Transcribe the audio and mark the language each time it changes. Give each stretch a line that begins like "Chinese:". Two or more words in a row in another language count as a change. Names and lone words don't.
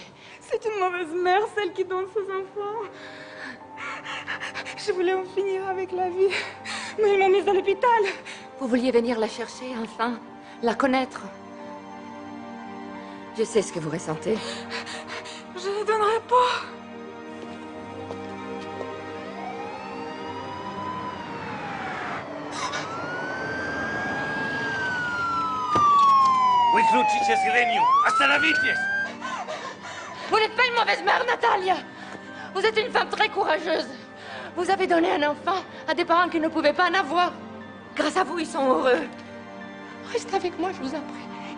French: C'est une mauvaise mère, celle qui donne ses enfants. Je voulais en finir avec la vie, mais ils m'ont mise à l'hôpital. Vous vouliez venir la chercher, enfin, la connaître. Je sais ce que vous ressentez. Je ne donnerai pas.
Russian: Выключите зрению! Остановитесь!
French: Vous n'êtes pas une mauvaise mère, Natalia. Vous êtes une femme très courageuse. Vous avez donné un enfant à des parents qui ne pouvaient pas en avoir. Grâce à vous, ils sont heureux. Restez avec moi, je vous en prie.